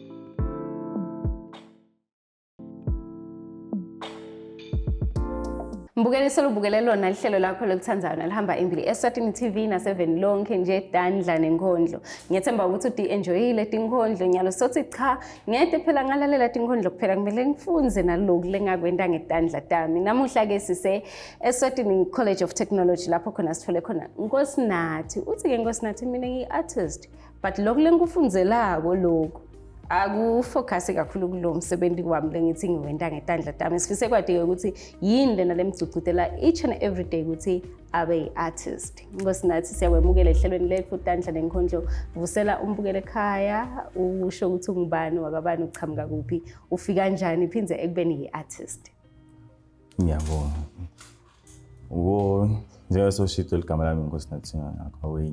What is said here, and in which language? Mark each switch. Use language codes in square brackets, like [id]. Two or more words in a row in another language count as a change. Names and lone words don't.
[ss] Mbukeli solubukele lona lihlelo lakho lokuthandayo nalihamba imbili eSwatini TV na7 lonke nje Dandla nenkondlo. Ngiyethemba ukuthi uthi enjoyile tinkondlo nyalo sothi cha ngede phela ngalalela tinkondlo kuphela kumele ngifunze naloku lengakwenda ngeDandla tami. Namuhla ke sise eSwatini College of Technology lapho khona sithole khona Nkosinathi. Uthi ke Nkosinathi mina ngiartist but lokhu lengikufunzelako lokho akufocus kakhulu kulo msebenzi wami lengithi ngiwenda ngeDandla tami. Sifise kwadike ukuthi yini lena lemgcugcutela [en] each and every day [ss] ukuthi abe artist. Nkosinathi siyawemukela ehlelweni lethu Dandla nenkondlo. Vusela umbukele ekhaya usho ukuthi ungubani wakabani uchamuka kuphi ufika kanjani phindze ekubeni iartist. Ngiyabonga. Njengasoshintsho ligama lami Nkosinathina Ngakawini.